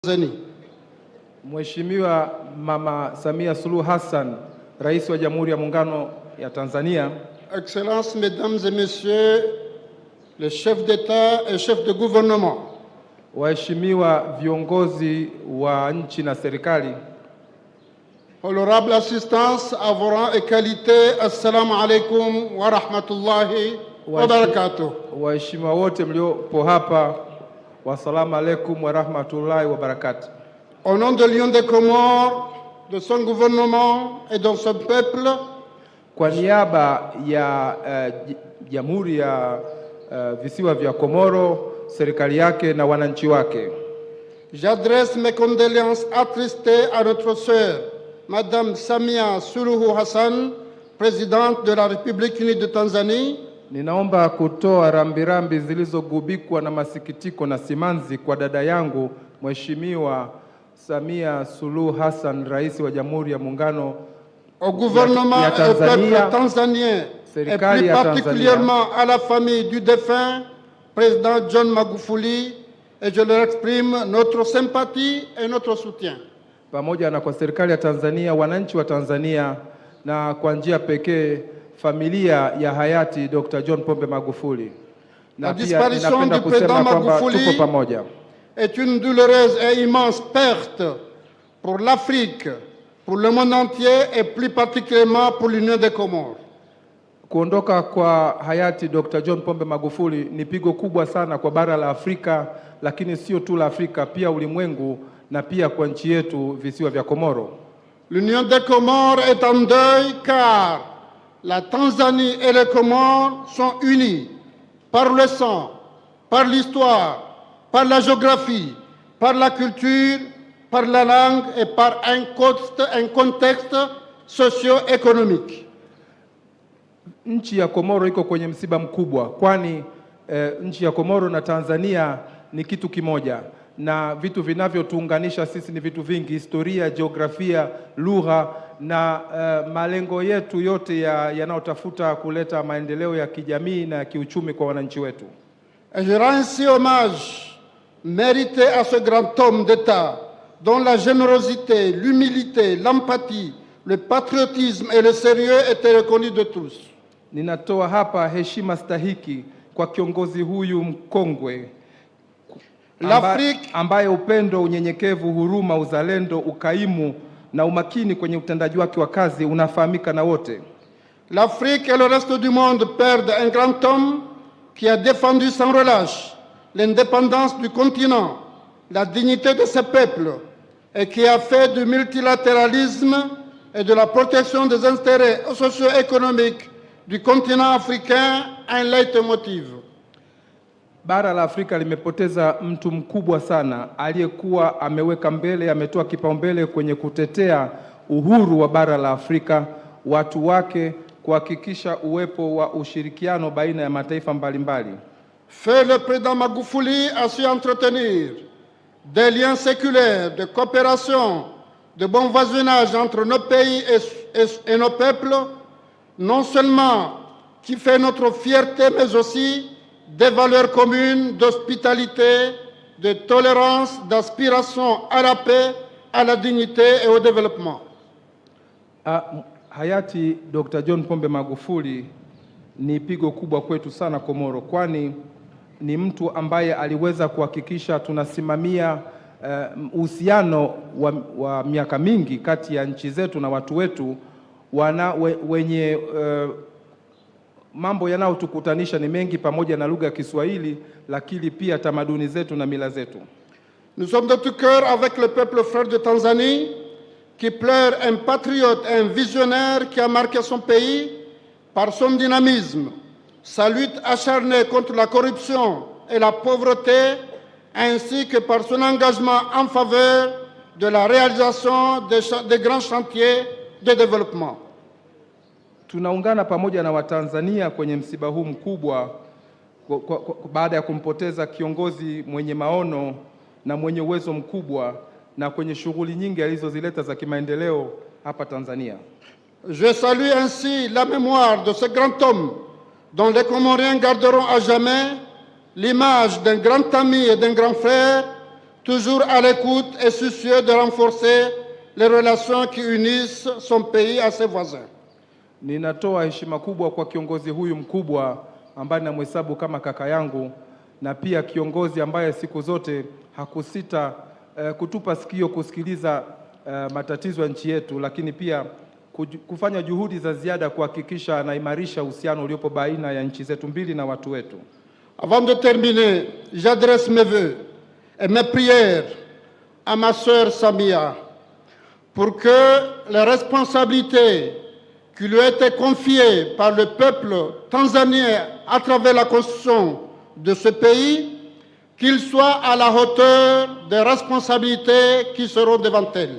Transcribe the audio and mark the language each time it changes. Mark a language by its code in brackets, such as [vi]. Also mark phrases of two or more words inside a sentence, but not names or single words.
[sw] Mheshimiwa Mama Samia Suluhu Hassan, Rais wa Jamhuri ya Muungano ya Tanzania. [fr] Excellences, Mesdames et Messieurs les chefs d'État et chefs de gouvernement. [sw] Waheshimiwa viongozi wa nchi na serikali. [fr] Honorable assistance à vos rangs et qualités, [ar] السلام عليكم ورحمة الله وبركاته. [sw] Waheshimiwa wote mliopo hapa, [ar] والسلام عليكم ورحمة الله وبركاته. [fr] Au nom de l'Union des Comores, de son gouvernement et de son peuple, [sw] kwa niaba ya Jamhuri ya Visiwa vya Komoro, serikali yake na wananchi wake, [fr] j'adresse mes condoléances attristées à notre sœur, Madame Samia Suluhu Hassan, présidente de la République unie de Tanzanie. [sw] Ninaomba kutoa rambirambi zilizogubikwa na masikitiko na simanzi kwa dada yangu Mheshimiwa Samia Suluhu Hassan, Rais wa Jamhuri ya Muungano [fr] au gouvernement et au peuple tanzanien, et plus particulièrement à la famille du défunt président John Magufuli, et je leur exprime notre sympathie et notre soutien. [sw] Pamoja na kwa serikali ya Tanzania, wananchi wa Tanzania, na kwa njia pekee familia ya hayati Dr. John Pombe Magufuli. [fr] La disparition du président Magufuli est une douloureuse et immense perte pour l'Afrique, pour le monde entier et plus particulièrement pour l'Union des Comores. [sw] Kuondoka kwa hayati Dr. John Pombe Magufuli ni pigo kubwa sana kwa bara la Afrika, lakini sio tu la Afrika, pia ulimwengu na pia kwa nchi yetu visiwa vya Komoro. [fr] L'Union des Comores est en deuil car la Tanzanie et les Comores sont unis par le sang, par l'histoire, par la géographie, par la culture, par la langue et par un contexte socio-économique. [sw] Nchi ya Komoro iko kwenye msiba mkubwa, kwani nchi ya Komoro na Tanzania ni kitu kimoja, na vitu vinavyotuunganisha sisi ni vitu vingi: historia, jiografia, lugha na malengo yetu yote yanayotafuta kuleta maendeleo ya kijamii na kiuchumi kwa wananchi wetu. [fr] Et je rends ainsi hommage mérité à ce grand homme d'État dont la générosité, l'humilité, l'empathie, le patriotisme et le sérieux étaient reconnus de tous. [sw] Ninatoa hapa heshima stahiki kwa kiongozi huyu mkongwe ambaye upendo, unyenyekevu, huruma, uzalendo, ukaimu na umakini kwenye utendaji wake wa kazi unafahamika na wote. [fr] L'Afrique et le reste du monde perdent un grand homme qui a défendu sans relâche l'indépendance du continent, la dignité de ses peuples, et qui a fait du multilatéralisme et de la protection des intérêts socio-économiques du continent africain un leitmotiv. [sw] Bara la Afrika limepoteza mtu mkubwa sana aliyekuwa ametoa kipaumbele kwenye kutetea uhuru wa bara la Afrika, watu wake, kuhakikisha uwepo wa ushirikiano baina ya mataifa mbalimbali. [fr] Feu le président Magufuli a su entretenir des liens séculaires, de coopération, de bon voisinage entre nos pays et nos peuples, non seulement qui fait notre fierté, mais aussi des valeurs communes d'hospitalité, de tolérance, d'aspiration à la paix, à la dignité et au développement. [sw] Hayati Dr. John Pombe Magufuli ni pigo kubwa kwetu sana Komoro, kwani ni mtu ambaye aliweza kuhakikisha tunasimamia uhusiano wa miaka mingi kati ya nchi zetu na watu wetu wenye mambo yanayotukutanisha ni mengi, pamoja na lugha ya Kiswahili, lakini pia tamaduni zetu na mila zetu. [fr] Nous sommes de tout cœur avec le peuple frère de Tanzanie qui pleure un patriote, un visionnaire qui a marqué son pays par son dynamisme, sa lutte acharnée contre la corruption et la pauvreté, ainsi que par son engagement en faveur de la réalisation des grands chantiers de développement. [sw] Tunaungana pamoja na Watanzania kwenye msiba huu mkubwa baada ya kumpoteza kiongozi mwenye maono na mwenye uwezo mkubwa na kwenye shughuli nyingi alizozileta za kimaendeleo hapa Tanzania. [fr] Je salue ainsi la mémoire de ce grand homme dont les Comoriens garderont à jamais l'image d'un grand ami et d'un grand frère, toujours à l'écoute et soucieux de renforcer les relations qui unissent son pays à ses voisins. [sw] Ninatoa heshima kubwa kwa kiongozi huyu mkubwa ambaye namhesabu kama kaka yangu, na pia kiongozi ambaye siku zote hakusita kutupa sikio kusikiliza matatizo ya nchi yetu, lakini pia kufanya juhudi za ziada kuhakikisha anaimarisha uhusiano uliopo baina ya nchi zetu mbili na watu wetu. [fr] Avant de terminer, j'adresse mes vœux et mes prières à ma sœur Samia pour que les responsabilités qui lui ont été confiées par le peuple tanzanien à travers la constitution de ce pays, qu'il soit à la hauteur des responsabilités qui seront devant elle.